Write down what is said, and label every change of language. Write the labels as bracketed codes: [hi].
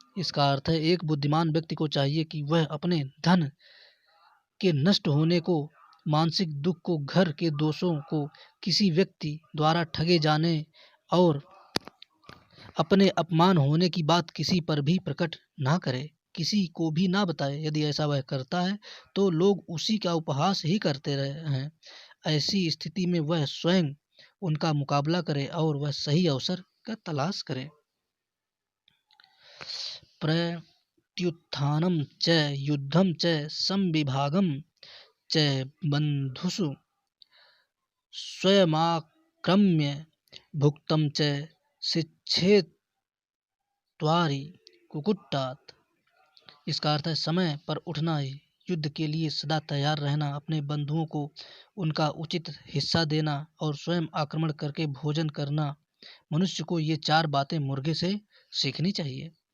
[hi] इसका अर्थ है एक बुद्धिमान व्यक्ति को चाहिए कि वह अपने धन के नष्ट होने को, मानसिक दुख को, घर के दोषों को, किसी व्यक्ति द्वारा ठगे जाने और अपने अपमान होने की बात किसी पर भी प्रकट ना करे, किसी को भी ना बताए। यदि ऐसा वह करता है तो लोग उसी का उपहास ही करते रहे हैं। ऐसी स्थिति में वह स्वयं उनका मुकाबला करे और वह सही अवसर का तलाश करे। [sa] प्रत्युत्थानं च युद्धं च संविभागं च बन्धुषु स्वयमाक्रम्य भुक्तं च शिक्षेत्वारि कुकुट्टात्। [hi] इसका अर्थ है समय पर उठना, युद्ध के लिए सदा तैयार रहना, अपने बंधुओं को उनका उचित हिस्सा देना और स्वयं आक्रमण करके भोजन करना। मनुष्य को ये 4 बातें मुर्गे से सीखनी चाहिए।